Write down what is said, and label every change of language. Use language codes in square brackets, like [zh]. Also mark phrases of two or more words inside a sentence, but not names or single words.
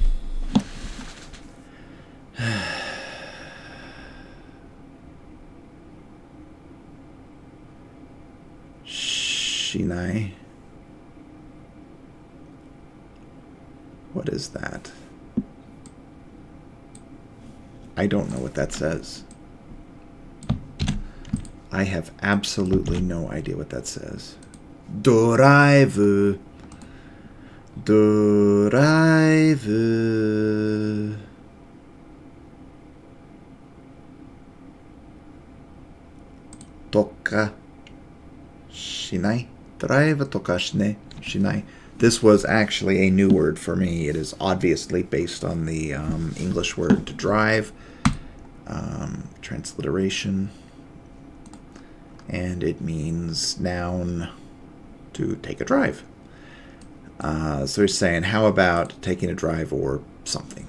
[ja] Shinai. [en] What is that? I don't know what that says. I have absolutely no idea what that says. [ja] ドライブ。ドライブ. とかしない. ドライブとかしない. [en] This was actually a new word for me. It is obviously based on the English word to drive. Transliteration. And it means noun to take a drive. So he's saying, how about taking a drive or something?